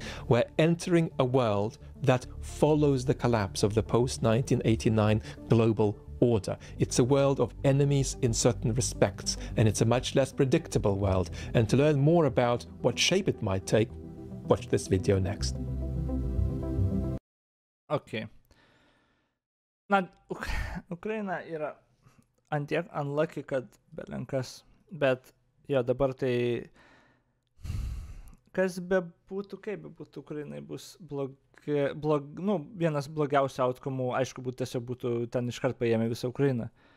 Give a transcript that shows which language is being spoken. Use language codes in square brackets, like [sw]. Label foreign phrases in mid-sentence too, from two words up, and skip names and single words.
[en] We're entering a world that follows the collapse of the post-1989 global order. It's a world of enemies in certain respects, and it's a much less predictable world. And to learn more about what shape it might take, watch this video next. Okay. [lt] Na, Ukraina yra antiek unlucky, kad belenkas, bet jo dabar tai kas bebūtų, kaip bebūtų, Ukrainai bus vienas blogiausių outcome'ų, aišku, tiesiog būtų ten iškart paėmę visą Ukrainą.